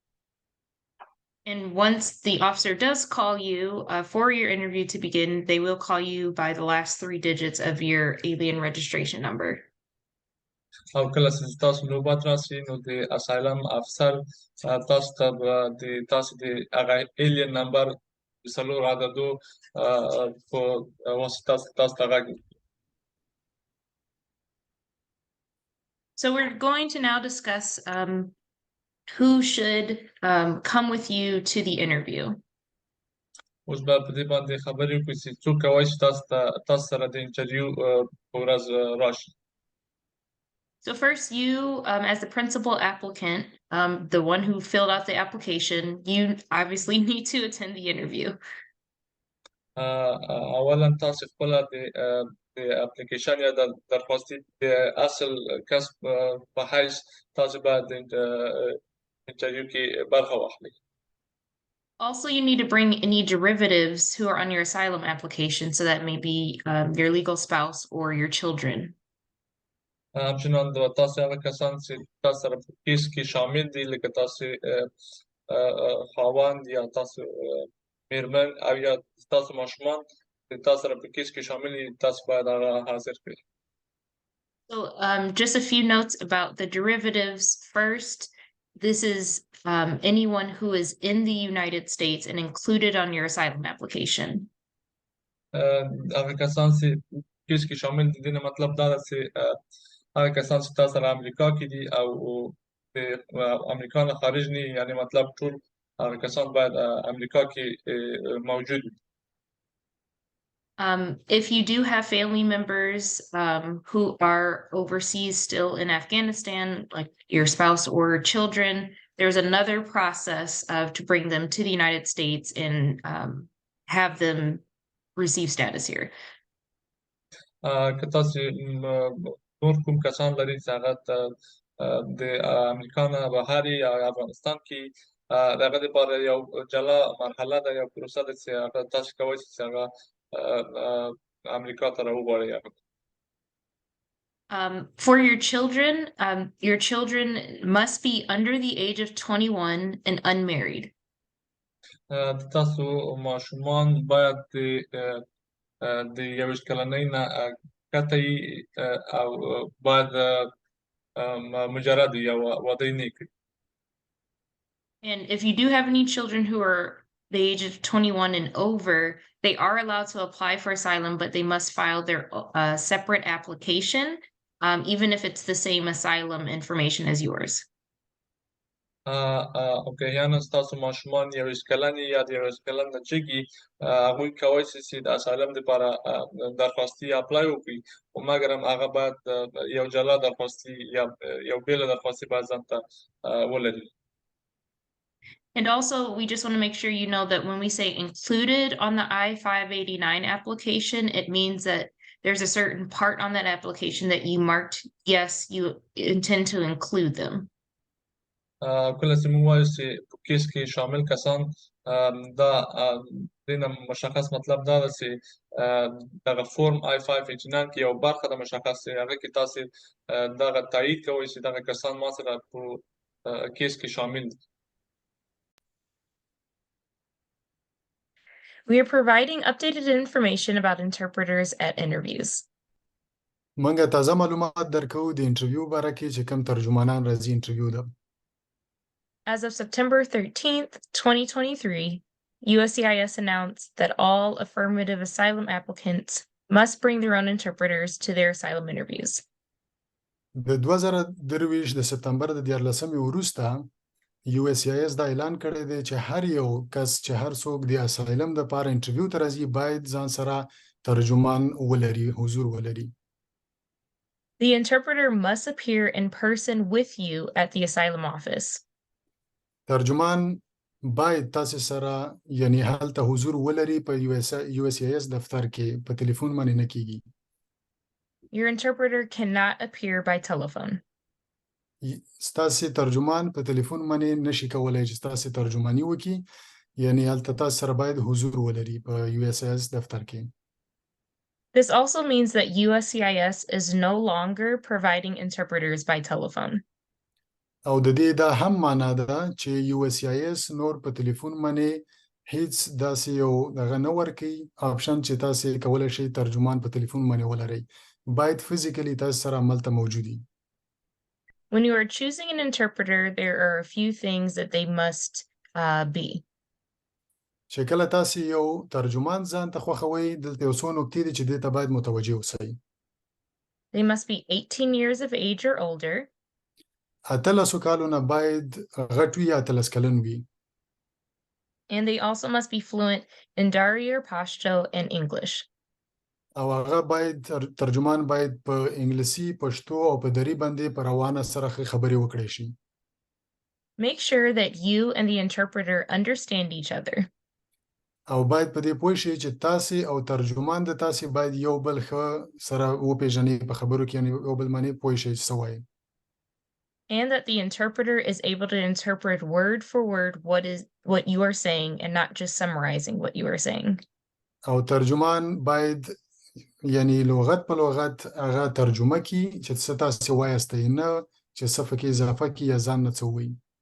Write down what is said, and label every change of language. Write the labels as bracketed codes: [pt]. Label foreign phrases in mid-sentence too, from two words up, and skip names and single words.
[en] And once the officer does call you for your interview to begin, they will call you by the last 3 digits of your alien registration number. [ps] او کله چې تاسو نوبت راشي نو د اسایلم افسر تاسو ته د هغه ایلین نمبر د 4 عددو په واسطه تاسو ته غږ. [en] So we're going to now discuss who should come with you to the interview. [ps] اوس به په دې باندې خبرې وکړو چې څوک کولی شي تاسو سره د انټرویو په ورځ راشي. [en] So first, you, as the principal applicant, the one who filled out the application, you obviously need to attend the interview. [ps] اولا تاسو خپل د اپلیکیشن یا د درخواستي د اصل کس په حیث تاسو باید د انټرویو کې برخه واخلئ. [en] Also, you need to bring any derivatives who are on your asylum application, so that may be your legal spouse or your children. [ps] همچنان تاسو هغه کسان چې تاسو سره په کیس کې شامل دي لکه تاسو خاوند یا تاسو میرمن او یا تاسو ماشومان چې تاسو سره په کیس کې شامل دي تاسو باید هغه حاضر کړئ. [en] So just a few notes about the derivatives. First, this is anyone who is in the United States and included on your asylum application. [ps] هغه کسان چې کیس کې شامل دي دنه مطلب دا ده چې هغه کسان چې تاسو سره امریکا کې دي او د امریکا نه خارج نه یعنی مطلب ټول هغه کسان باید امریکا کې موجود وي. [en] If you do have family members who are overseas still in Afghanistan, like your spouse or children, there's another process to bring them to the United States and have them receive status here. [ps] که تاسو نور کوم کسان لري چې هغه د امریکا نه بهر یا افغانستان کې د هغه لپاره یو جلا مرحله ده، یو پروسه ده چې هغه تاسو کولی شئ چې هغه امریکا ته راوغواړئ. [en] For your children must be under the age of 21 and unmarried. [ps] تاسو ماشومان باید د 21 کلنۍ نه کته وي او باید مجرد یا واده یې نه کړي. [en] And if you do have any children who are the age of 21 and over, they are allowed to apply for asylum, but they must file their separate application, even if it's the same asylum information as yours. [ps] اوکې، یعنې ستاسو ماشومان 21 کلن یا د 21 کلن نه جګي، هغوی کولی شي چې د اسایلم لپاره درخواستي اپلای وکړي، خو مګر هم هغه باید یو جلا درخواستي یا یو بېله درخواستي باید ځان ته ولري. [en] And also, we just want to make sure you know that when we say included on the I-589 application, it means that there's a certain part on that application that you marked, yes, you intend to include them. [ps] کله چې موږ وایو چې په کیس کې شامل کسان، دا دینه مشخص مطلب دا ده چې دغه فورم I-589 کې یو برخه د مشخص چې هغه کې تاسو دغه تایید کوئ چې دغه کسان ما سره په کیس کې شامل دي. [en] We are providing updated information about interpreters at interviews. [ps] موږ تازه معلومات درکو د انټرویو باره کې چې کوم ترجمانان راځي انټرویو ده. [en] As of September 13th, 2023, USCIS announced that all affirmative asylum applicants must bring their own interpreters to their asylum interviews. [ps] د 2023 د سپتمبر د 14 وروسته USCIS دا اعلان کړی دی چې هر یو کس چې هر څوک د اسایلم لپاره انټرویو ته راځي باید ځان سره ترجمان ولري، حضور ولري. [en] The interpreter must appear in person with you at the asylum office. [ps] ترجمان باید تاسو سره یعنی هلته حضور ولري په USCIS دفتر کې، په تلیفون باندې نه کیږي. [en] Your interpreter cannot appear by telephone. [ps] ستاسو ترجمان په تلیفون باندې نشي کولای چې تاسو ترجمانی وکړي، یعنی هلته تاسو سره باید حضور ولري په USCIS دفتر کې. [en] This also means that USCIS is no longer providing interpreters by telephone. [ps] او د دې دا هم معنا ده چې USCIS نور په تلیفون باندې هیڅ داسې یو دغه نه ورکوي آپشن چې تاسو کولی شئ ترجمان په تلیفون باندې ولرئ، باید فزیکلی تاسو سره هملته موجود وي. [en] When you are choosing an interpreter, there are a few things that they must be. [ps] چې کله تاسو یو ترجمان ځان ته خوښوئ، دلته یو څو نکتې دي چې دې ته باید متوجه اوسئ. [en] They must be 18 years of age or older. [ps] 18 کالو نه باید غټ وي یا 18 کلن وي. [en] And they also must be fluent in Dari or Pashto and English. [ps] او هغه باید ترجمان باید په انګلیسي، پښتو او په دری باندې په روانه سره خبرې وکړي شي. [en] Make sure that you and the interpreter understand each other. [ps] او باید په دې پوه شئ چې تاسو او ترجمان د تاسو باید یو بل ښه سره وپېژنئ په خبرو کې، یعنې یو بل باندې پوه شئ چې څه وایي. [en] And that the interpreter is able to interpret word for word what you are saying and not just summarizing what you are saying. [ps] او ترجمان باید یعنی لغت په لغت هغه ترجمه کړي چې څه تاسو وایاستئ، نه چې څه پکې اضافه کړي یا ځان نه څه ووایي.